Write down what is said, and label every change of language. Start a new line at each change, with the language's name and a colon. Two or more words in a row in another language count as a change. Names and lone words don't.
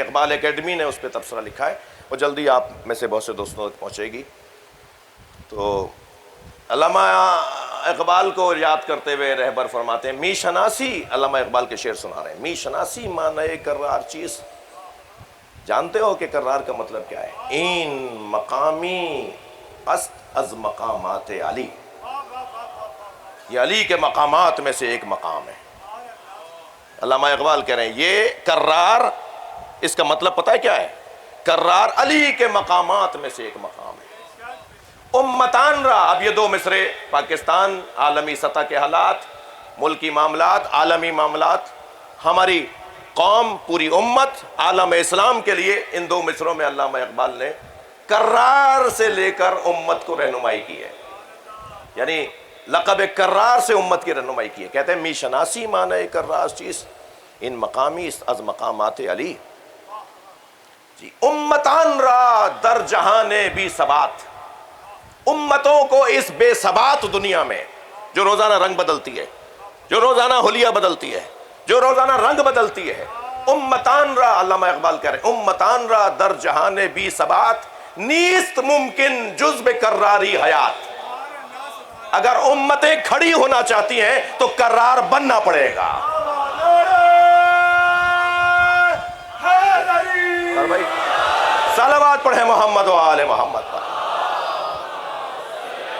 Urdu: اقبال اکیڈمی نے اس پہ تبصرہ لکھا ہے، وہ جلدی آپ میں سے بہت سے دوستوں تک پہنچے گی۔ تو علامہ اقبال کو یاد کرتے ہوئے رہبر فرماتے ہیں،
Persian: می شناسی،
Urdu: علامہ اقبال کے شعر سنا رہے ہیں،
Persian: می شناسی معنی کرار چیز،
Urdu: جانتے ہو کہ کرار کا مطلب کیا ہے؟
Persian: این مقامی است از مقامات علی،
Urdu: یہ علی کے مقامات میں سے ایک مقام ہے۔ علامہ اقبال کہہ رہے ہیں یہ کرار، اس کا مطلب پتہ ہے کیا ہے؟ کرار علی کے مقامات میں سے ایک مقام ہے۔
Persian: امتان را،
Urdu: اب یہ 2 مصرے پاکستان، عالمی سطح کے حالات، ملکی معاملات، عالمی معاملات، ہماری قوم، پوری امت، عالم اسلام کے لیے ان 2 مصروں میں علامہ اقبال نے کرار سے لے کر امت کو رہنمائی کی ہے، یعنی لقب کرار سے امت کی رہنمائی کی ہے۔ کہتے ہیں
Persian: می شناسی معنی کرار چیز، ان مقامی از مقامات علی، جی امتان را در جہان بی ثبات،
Urdu: امتوں کو اس بے ثبات دنیا میں جو روزانہ رنگ بدلتی ہے، جو روزانہ حلیہ بدلتی ہے، جو روزانہ رنگ بدلتی ہے،
Persian: امتان را،
Urdu: علامہ اقبال کہہ رہے ہیں
Persian: امتان را در جہان بی ثبات نیست ممکن جز بکراری حیات،
Urdu: اگر امتیں کھڑی ہونا چاہتی ہیں تو کرار بننا پڑے گا۔ اور بھائی صلوات پڑھیں محمد و آل محمد پر۔